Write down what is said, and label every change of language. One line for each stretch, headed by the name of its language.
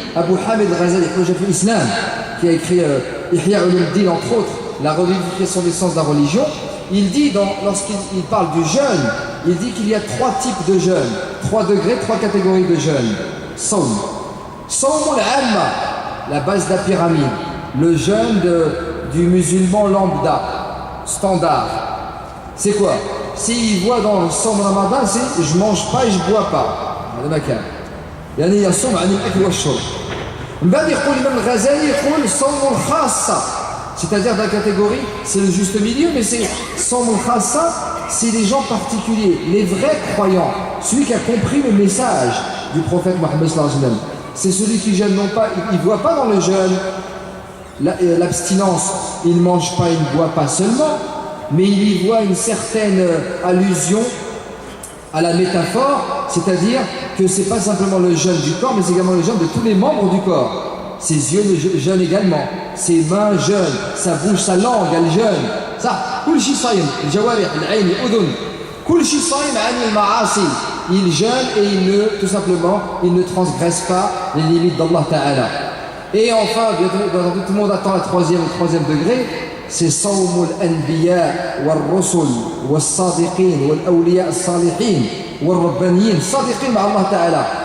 French: Abu Hamid Ghazali, projet de l'islam, qui a écrit Ihya Ulumuddin, entre autres, la revivification des sens de la religion, il dit, lorsqu'il parle du jeûne, il dit qu'il y a 3 types de jeûne, 3 degrés, 3 catégories de jeûne. Sawm. Sawm al-amma, la base de la pyramide. Le jeûne du musulman lambda, standard. C'est quoi? S'il voit dans le Sawm Ramadan, c'est je mange pas et je bois pas.
Arabic: هذا ما كان. يعني يصوم عن الأكل والشرب. من بعد يقول الإمام الغزالي يقول صوم خاصة.
French: C'est-à-dire dans la catégorie, c'est le juste milieu, mais c'est Sawm al-Khassa, c'est les gens particuliers, les vrais croyants, celui qui a compris le message du prophète Mohammed sallallahu alayhi wa sallam. C'est celui qui jeûne non pas, il ne voit pas dans le jeûne l'abstinence, il ne mange pas, il ne boit pas seulement, mais il y voit une certaine allusion à la métaphore, c'est-à-dire que ce n'est pas simplement le jeûne du corps, mais c'est également le jeûne de tous les membres du corps. Ses yeux jeûnent également, ses mains jeûnent, sa bouche, sa langue, elle jeûne.
Arabic: Ça, كل شيء صايم، الجوارح، العين، الأذن، كل شيء صايم عن المعاصي.
French: Il jeûne et tout simplement, il ne transgresse pas les limites d'Allah Ta'ala. Et enfin, tout le monde attend le troisième degré, c'est Sawmul Anbiya wal Rusul wal Sadiqin wal Awliya al Salihin wal Rabbaniyin Sadiqin ma Allah Ta'ala.